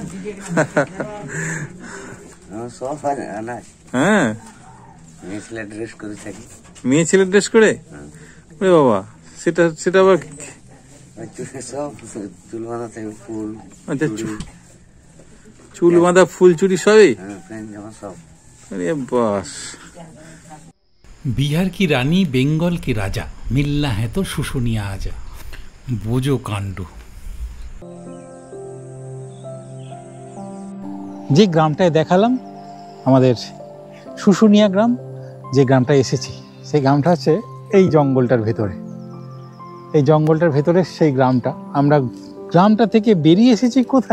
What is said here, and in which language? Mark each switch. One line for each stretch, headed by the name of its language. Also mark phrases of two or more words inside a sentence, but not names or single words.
Bangla: হ্যাঁ, মেয়ে ছেলে ড্রেস করে? ওরে বাবা, সেটা আবার আচ্ছা, চুল বাঁধা, ফুল চুরি সবই?
Hindi: अरे बस। बिहार की रानी बंगाल के राजा, मिलना है तो शुशुनिया आजा।
Bangla: বোঝো কাণ্ড। যে গ্রামটায় দেখালাম আমাদের শুশুনিয়া গ্রাম, যে গ্রামটা এসেছি সেই গ্রামটা হচ্ছে এই জঙ্গলটার ভেতরে। এই জঙ্গলটার ভেতরে সেই গ্রামটা। আমরা গ্রামটা থেকে বেরিয়ে এসেছি কোথায়?